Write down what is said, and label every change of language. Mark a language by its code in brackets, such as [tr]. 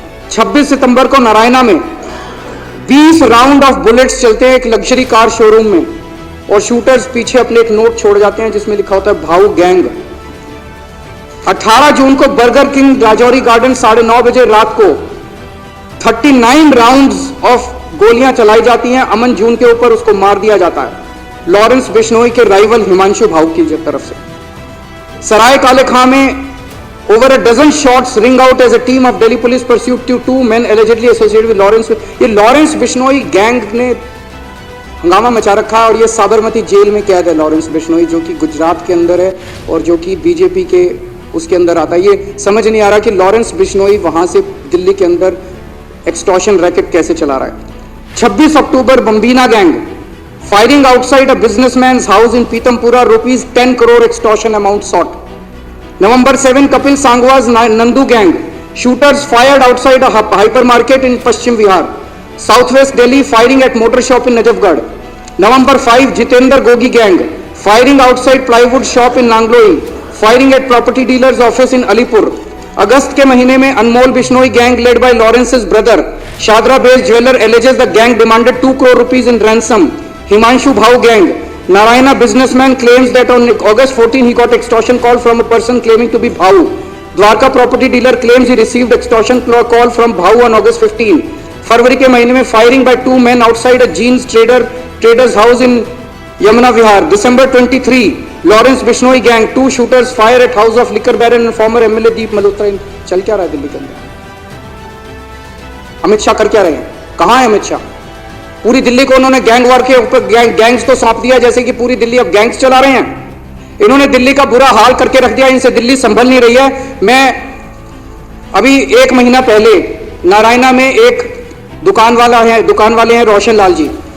[hi] 26 सितंबर को नारायणा में 20 round of bullets चलते हैं एक लग्जरी कार शोरूम में और शूटर्स पीछे अपने एक नोट छोड़ जाते हैं जिसमें लिखा होता है भाऊ गैंग। 18 जून को बर्गर किंग राजौरी गार्डन 9:30 बजे रात को 39 राउंड्स ऑफ गोलियां चलाई जाती हैं अमन जून के ऊपर, उसको मार दिया जाता है लॉरेंस बिश्नोई के राइवल हिमांशु भाऊ की तरफ से। [en] सराय काले खां में over a dozen shots ring out as a team of Delhi police pursued two men allegedly associated with Lawrence। [hi] ये लॉरेंस बिश्नोई गैंग ने हंगामा मचा रखा है और ये साबरमती जेल में कैद है लॉरेंस बिश्नोई, जो कि गुजरात के अंदर है और जो कि बीजेपी के उसके अंदर आता है। ये समझ नहीं आ रहा कि लॉरेंस बिश्नोई वहां से दिल्ली के अंदर एक्सटॉर्शन रैकेट कैसे चला रहा है। [en] 26 October Bambiha gang firing outside a businessman's house in Pitampura, ₹10 crore extortion amount sought। November 7, Kapil Sangwa's Nandu gang shooters fired outside a hypermarket in Paschim Vihar, Southwest Delhi, firing at motor shop in Najafgarh। November 5, Jitendra Gogi gang firing outside plywood shop in Nangloi, firing at property dealer's office in Alipur। [hi] अगस्त के महीने में [en] Anmol Bishnoi gang led by Lawrence's brother Shadra based jeweler alleges the gang demanded 2 crore rupees in ransom। Himanshu Bhau gang, Narayana businessman claims that on August 14 he got extortion call from a person claiming to be Bhau। Dwarka property dealer claims he received extortion call from Bhau on August 15। [hi] फरवरी के महीने में [en] firing by 2 men outside a jeans trader's house in Yamuna Vihar। December 23, Lawrence Bishnoi gang 2 shooters fire at house of liquor baron and former MLA Deep Malhotra। [hi] चल क्या रहा है दिल्ली के अंदर? अमित शाह कर क्या रहे हैं? कहां है अमित शाह? पूरी दिल्ली को उन्होंने गैंग वॉर के ऊपर गैंग्स को सौंप दिया, जैसे कि पूरी दिल्ली अब गैंग्स चला रहे हैं। इन्होंने दिल्ली का बुरा हाल करके रख दिया, इनसे दिल्ली संभल नहीं रही है। मैं अभी 1 महीना पहले नारायणा में एक दुकान वाले हैं रोशन लाल जी,